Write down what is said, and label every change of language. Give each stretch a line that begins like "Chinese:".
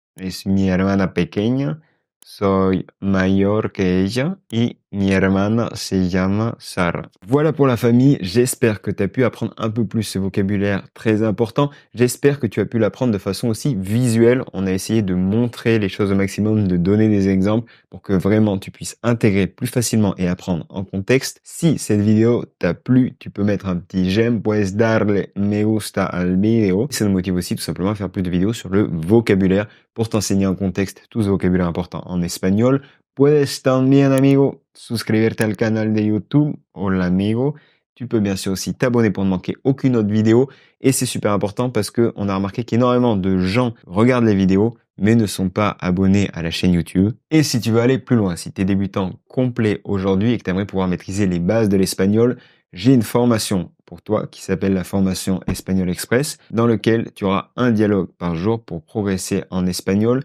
Spanish: Es mi hermana pequeña, soy mayor que ella y mi hermana se llama Sara.
French: Voilà pour la famille, j'espère que tu as pu apprendre un peu plus ce vocabulaire très important. J'espère que tu as pu l'apprendre de façon aussi visuelle. On a essayé de montrer les choses au maximum, de donner des exemples pour que vraiment tu puisses intégrer plus facilement et apprendre en contexte. Si cette vidéo t'a plu, tu peux mettre un petit j'aime,
Spanish: puedes darle me gusta al video.
French: Ça nous motive aussi tout simplement à faire plus de vidéos sur le vocabulaire pour t'enseigner en contexte tout ce vocabulaire important en espagnol.
Spanish: Puedes también, amigo, suscribirte al canal de YouTube. Hola, amigo.
French: Tu peux bien sûr aussi t'abonner pour ne manquer aucune autre vidéo. Et c'est super important parce que on a remarqué qu'énormément de gens regardent les vidéos mais ne sont pas abonnés à la chaîne YouTube. Et si tu veux aller plus loin, si tu es débutant complet aujourd'hui et que tu aimerais pouvoir maîtriser les bases de l'espagnol, j'ai une formation pour toi qui s'appelle la formation Espagnol Express, dans lequel tu auras un dialogue par jour pour progresser en espagnol.